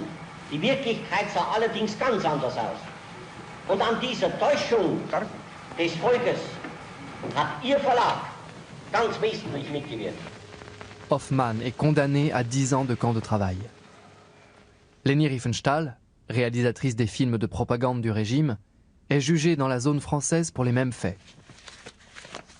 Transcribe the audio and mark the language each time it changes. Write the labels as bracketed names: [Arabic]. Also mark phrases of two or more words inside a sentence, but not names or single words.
[German] Die Wirklichkeit sah allerdings ganz anders aus. Und an dieser Täuschung des Volkes hat Ihr Verlag ganz wesentlich mitgewirkt. [French] Hoffmann est condamné à 10 ans de camp de travail. Leni Riefenstahl, réalisatrice des films de propagande du régime, est jugée dans la zone française pour les mêmes faits.